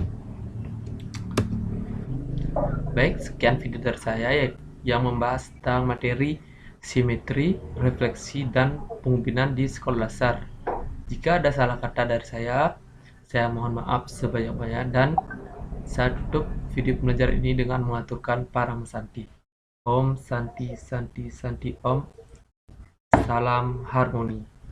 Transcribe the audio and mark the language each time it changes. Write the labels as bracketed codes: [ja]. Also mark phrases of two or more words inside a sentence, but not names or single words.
[id] Baik, sekian video dari saya yang membahas tentang materi simetri, refleksi, dan pengubinan di sekolah dasar. Jika ada salah kata dari saya mohon maaf sebanyak-banyak, dan saya tutup video pembelajaran ini dengan mengaturkan Parama Santi. [sa] Om Santi Santi Santi Om. [id] Salam harmoni.